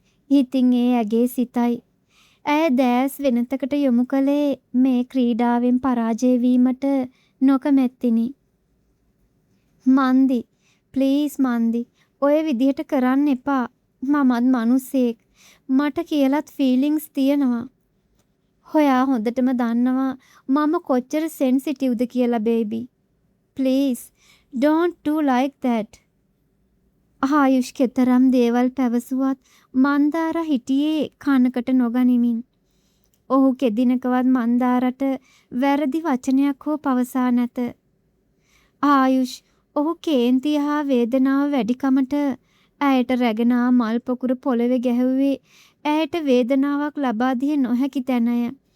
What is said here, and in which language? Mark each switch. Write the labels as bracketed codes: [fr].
[si] ඉතින් ඒ ඇගේ සිතයි. ඇය දෑස් වෙනතකට යොමු කළේ මේ ක්‍රීඩාවෙන් පරාජය වීමට නොකමැත්තිනි. මන්දි, ප්ලීස් මන්දි, ඔය විදිහට කරන්න එපා. මමත් මිනිස්සෙක්. මට කියලත් ෆීලිංග්ස් තියෙනවා. හොයා හොඳටම දන්නවා මම කොච්චර සෙන්සිටිව්ද කියලා baby. [en] Please don't do like that. [si] ආයුෂ් කෙතරම් දේවල් පැවසුවත් මන්දාර හිටියේ කනකට නොගනිමින්. ඔහු කෙදිනකවත් මන්දාරට වැරදි වචනයක් හෝ පවසා නැත. ආයුෂ් ඔහු කේන්තිය හා වේදනාව වැඩිකමට ඇයට රැගෙන මල් පොකුර පොළවේ ගැහුවේ ඇයට වේදනාවක් ලබා දිය නොහැකි තැනය.